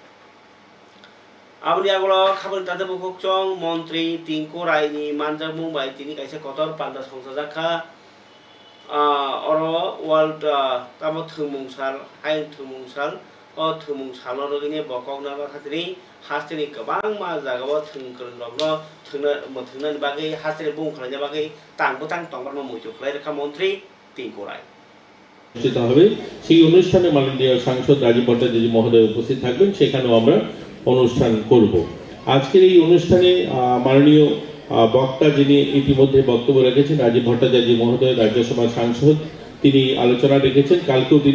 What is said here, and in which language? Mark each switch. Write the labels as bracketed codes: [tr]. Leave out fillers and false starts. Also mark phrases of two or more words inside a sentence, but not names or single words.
[trp] Abri agolo khabar tade bukokchong Mantri Tingkorai ni manjak mumbai tini kaisa kotor panda songsajakha oro world tamo thumungsal hain thumungsal o thumungsal rogini bokokna khatri hasteni gobang ma jagao thungkrung rokno thungna bagai hasteni bung khlainya bagai tangbutang tongbarma muitu khlai rekha Mantri Tingkorai [bn] অনুষ্ঠিত হবে সেই অনুষ্ঠানে মাননীয় সাংসদ রাজীব ভট্টাচার্য মহোদয় উপস্থিত থাকবেন সেখানেও আমরা অনুষ্ঠান করব আজকের এই অনুষ্ঠানে মাননীয় বক্তা যিনি ইতিমধ্যে বক্তব্য রেখেছেন রাজীব ভট্টাচার্য মহোদয় রাজ্যসভার সাংসদ তিনি আলোচনা রেখেছেন কালকেও তিনি